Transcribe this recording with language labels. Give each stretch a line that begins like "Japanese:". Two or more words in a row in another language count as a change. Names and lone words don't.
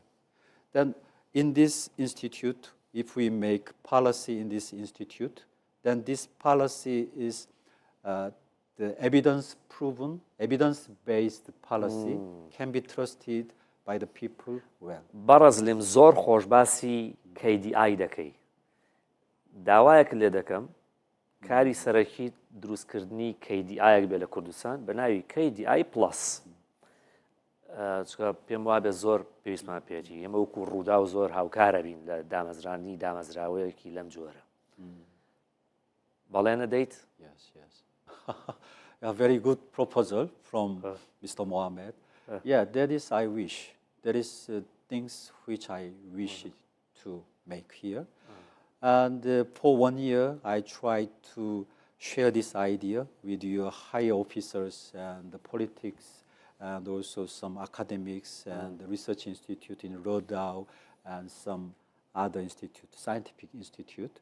English: Then in this institute, if we make policy in this institute, then this policy is the evidence-proven, evidence-based policy can be trusted by the people well.
Central Kurdish: بەڕز لێم زۆر خۆش باسی KDI دەکەی. داوایەک لێ دەکەم کاری سەرەکی دروستکردنی KDI بێ لە کوردستان بە ناوی KDI+. چکە پێم وابێ زۆر پێویستمان پێێتی. ئێمە وەکو ڕوودا و زۆر هاوکارە بین لە دامەزرانی دامەزراوەیەکی لەم جۆرە. بەڵێنە دەیت؟
English: Yes. A very good proposal from Mr. Mohammed. Yeah, that is I wish. There is things which I wish to make here. And for 1 year, I tried to share this idea with your higher officers and the politics and also some academics and the research institute in Rodau and some other institute, scientific institute.